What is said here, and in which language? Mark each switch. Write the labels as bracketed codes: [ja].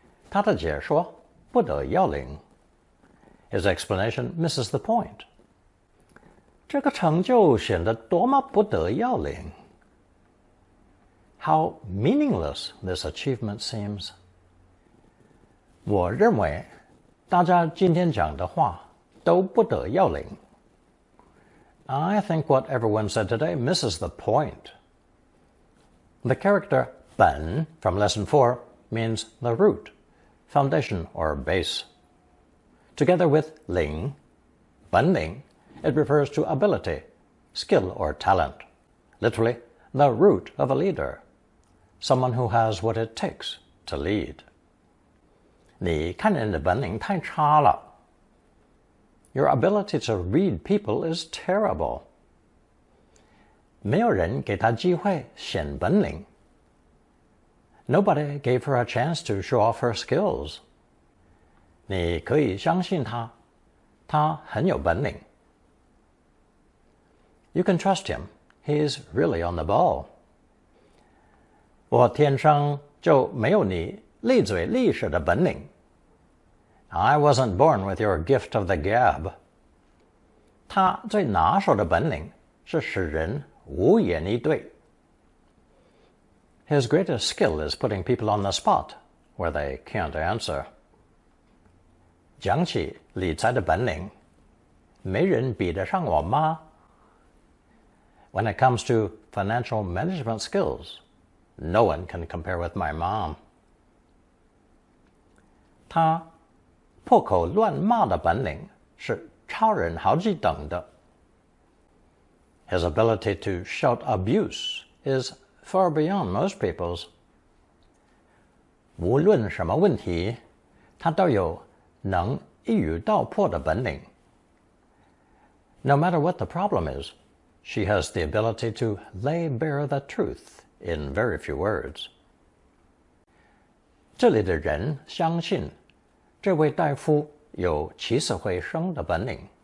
[zh] 他的解说不得要领 [en] His explanation misses the point. [zh] 这个成就显得多么不得要领 [en] How meaningless this achievement seems. [zh] 我认为大家今天讲的话都不得要领 [en] I think what everyone said today misses the point. The character 本 from lesson 4 means the root, foundation or base. Together with 领 本领 it refers to ability, skill or talent. Literally, the root of a leader, someone who has what it takes to lead. [zh] 你看人的本领太差了 [en] Your ability to read people is terrible. [zh] 没有人给她机会显本领 [en] Nobody gave her a chance to show off her skills. [zh] 你可以相信她，她很有本领 [en] You can trust him. He is really on the ball. [zh] 我天生就没有你利嘴利舌的本领 [en] I wasn't born with your gift of the gab. [zh] 他最拿手的本领是使人无言以对 [en] His greatest skill is putting people on the spot where they can't answer. [zh] 讲起理财的本领，没人比得上我妈 [en] When it comes to financial management skills, no one can compare with my mom. [zh] 他破口乱骂的本领是超人好几等的。 [en] His ability to shout abuse is far beyond most people's. [zh] 无论什么问题，他都有能一语道破的本领。 [en] No matter what the problem is, she has the ability to lay bare the truth in very few words. [zh] 这里的人相信，这位大夫有起死回生的本领。